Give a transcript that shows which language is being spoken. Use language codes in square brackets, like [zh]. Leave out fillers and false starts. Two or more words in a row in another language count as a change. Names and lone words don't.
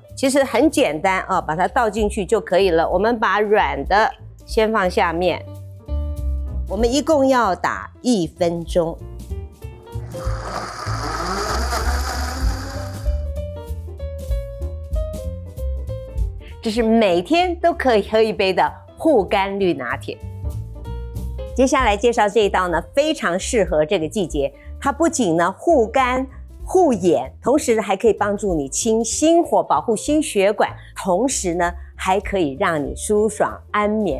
[zh] 其實很簡單把它倒進去就可以了。我們把軟的先放下面，我們一共要打1分鐘。這是每天都可以喝一杯的護肝綠拿鐵。接下來介紹這一道呢，非常適合這個季節。它不僅呢護肝護眼，同時還可以幫助你清心火，保護心血管，同時呢還可以讓你舒爽安眠。